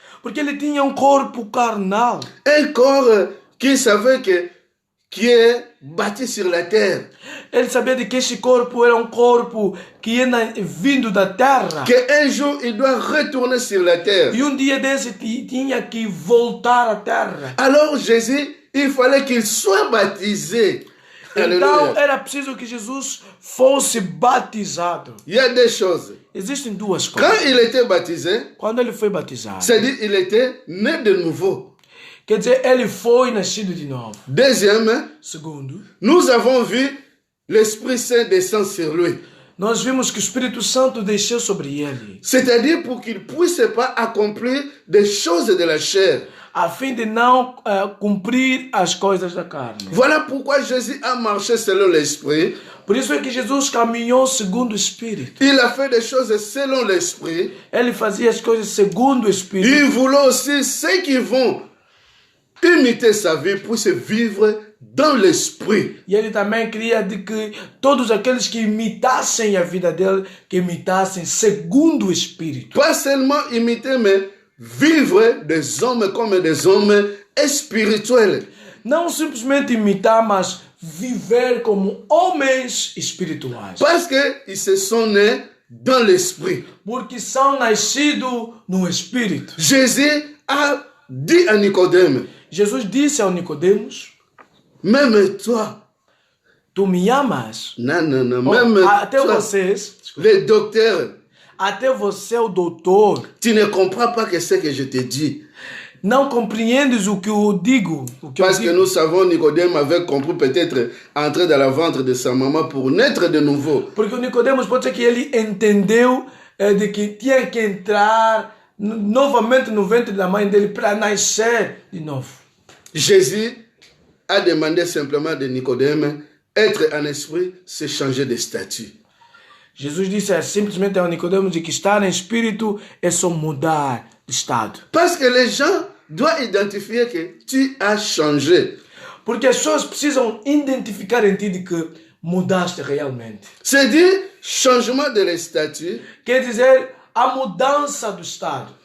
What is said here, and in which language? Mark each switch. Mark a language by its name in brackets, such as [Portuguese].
[Portuguese] Porque ele tinha corpo carnal. [French] Un corps qui savait que qui est bâti sur la terre. [Portuguese] Ele sabia de que este corpo era corpo que era vindo da terra. [French] Qu'un jour, il doit retourner sur la terre. [Portuguese] E dia desse tinha que voltar à terra. [French] Alors Jésus, il fallait qu'il soit baptisé. [Portuguese] Então era preciso que Jesus fosse batizado. [French] Il y a deux choses. [Portuguese] Existem duas [French] Quand [Portuguese] coisas. [French] il était baptisé, [Portuguese] Quando ele foi batizado, [French] c'est-à-dire il était né de nouveau. [Portuguese] quer dizer, ele foi nascido de novo. [French] Deuxième, [Portuguese] Segundo, [French] nous avons vu l'Esprit Saint descendre sur lui. [Portuguese] nós vimos que o Espírito Santo desceu sobre ele, [French] C'est-à-dire pour qu'il ne puisse pas accomplir des choses de la chair. [Portuguese] a fim de não cumprir as coisas da carne. [French] Voilà pourquoi Jésus a marché selon l'Esprit. [Portuguese] Por isso é que Jesus caminhou segundo o Espírito. [French] Il a fait des choses selon l'Esprit. [Portuguese] Ele fazia as coisas segundo o Espírito. [French] Il voulait aussi ceux qui vont imiter sa vie puissent vivre dans l'Esprit. [Portuguese] E ele também queria de que todos aqueles que imitassem a vida dele, que imitassem segundo o Espírito. [French] Pas seulement imiter, mais vivre des hommes comme des hommes espirituels. [Portuguese] Não simplesmente imitar, mas viver como homens espirituais. [French] Parce qu'ils se sont nés dans l'Esprit. [Portuguese] Porque são nascidos no Espírito. [French] Jésus a dit à Nicodème, [Portuguese] Jesus disse ao Nicodemos, [French] même toi, [Portuguese] tu me amas? [French] non, même [Portuguese] Até [French] toi, [Portuguese] vocês, [French] les docteurs, [Portuguese] até você, o doutor, [French] tu ne comprends pas que ce que je te dis. [Portuguese] não compreendes o que eu digo. [French] Parce que nous savons, Nicodème avait compris peut-être entrer dans le ventre de sa maman pour naître de nouveau. [Portuguese] Porque o Nicodemos pode ser que ele entendeu de que tinha que entrar novamente no ventre da mãe dele para nascer de novo. [French] Jésus a demandé simplement de Nicodème, être en esprit, c'est changer de statut. [Portuguese] Jesus disse simplesmente ao Nicodemos de que estar em espírito é só mudar de estado. [French] Parce que les gens doivent identifier que tu as changé. [Portuguese] Porque as pessoas precisam identificar em ti de que mudaste realmente. [French] C'est-à-dire, changement de statut, [Portuguese] Quer dizer, a mudança do estado.